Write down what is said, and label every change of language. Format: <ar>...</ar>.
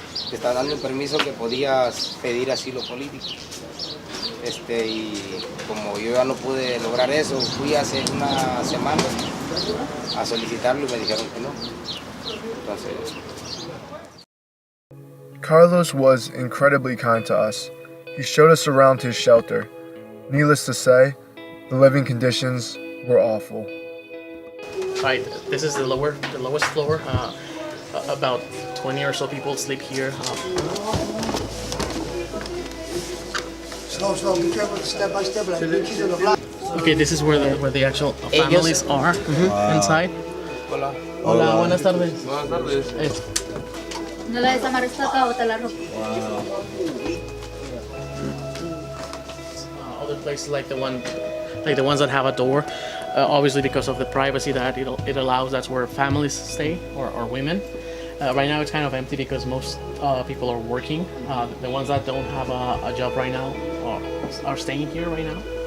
<es>te está dando un permiso que podías pedir asilo político. Y como yo ya no pude lograr eso, fui hace una semana a solicitarlo y me dijeron que no. Entonces...</es> <en>Carlos was incredibly kind to us. He showed us around his shelter. Needless to say, the living conditions were awful. Right, this is the lowest floor. About 20 or so people sleep here. Slow, be careful, step by step, like pinkies on the block. Okay, this is where the actual families are inside.</en> <es>Hola. Hola, buenas tardes. Buenas tardes. ¿No la desamarraste acá o te la ropa?</es> <en>Other places like the ones that have a door, obviously because of the privacy that it allows. That's where families stay or women. Right now it's kind of empty because most people are working. The ones that don't have a job right now are staying here right now.</en>